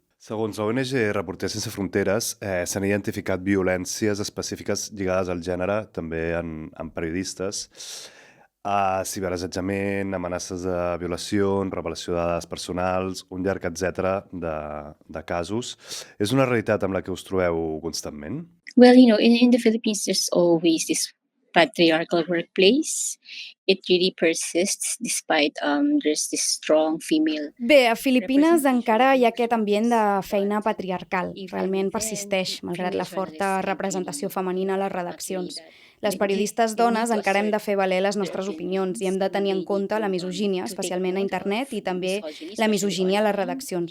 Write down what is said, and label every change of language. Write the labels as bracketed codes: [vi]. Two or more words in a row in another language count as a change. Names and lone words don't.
[ca] Segons l'ONG Reporters Sense Fronteres, s'han identificat violències específiques lligades al gènere, també en periodistes, ciberassetjament, amenaces de violació, revelació de dades personals, un llarg etcètera de casos. És una realitat amb la que us trobeu constantment? [en] Well, in the Philippines, there's always this patriarchal workplace, it really persists despite there's this strong female. [ca] Bé, a Filipines encara hi ha aquest ambient de feina patriarcal. Realment persisteix, malgrat la forta representació femenina a les redaccions. Les periodistes dones encara hem de fer valer les nostres opinions i hem de tenir en compte la misogínia, especialment a internet, i també la misogínia a les redaccions.